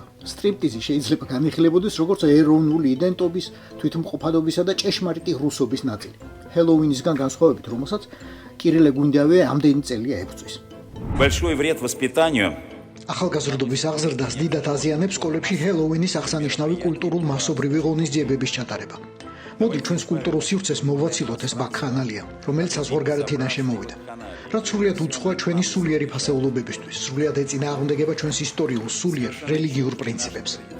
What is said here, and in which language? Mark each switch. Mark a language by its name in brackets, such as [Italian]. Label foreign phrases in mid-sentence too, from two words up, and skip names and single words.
[Georgian] სტრიპტიზი შეიძლება განიხილებოდეს როგორც ეროვნული იდენტობის, თვითმყოფადობისა და ჭეშმარიტი რუსობის ნაწილი. ჰელოუინისგან განსხვავებით, რომელსაც კირილე გუნდიავე ამდენი წელია ებრძვის. [Russian] Большой вред воспитанию. [Georgian] ახალგაზრდობის აღზრდას დიდად აზიანებს სკოლებში ჰელოუინის აღსანიშნავი კულტურულ მასობრივი ღონისძიებების ჩატარება. მოდი ჩვენს კულტურულ სივრცეს მოვაცილოთ ეს ბაქანალია, რომელიც საზღვარგარეთიდან შემოვიდა. რაც სრულიად უცხოა ჩვენი სულიერი ფასეულობებისთვის, სრულიად ეწინააღმდეგება ჩვენს ისტორიულ, სულიერ, რელიგიურ პრინციპებს.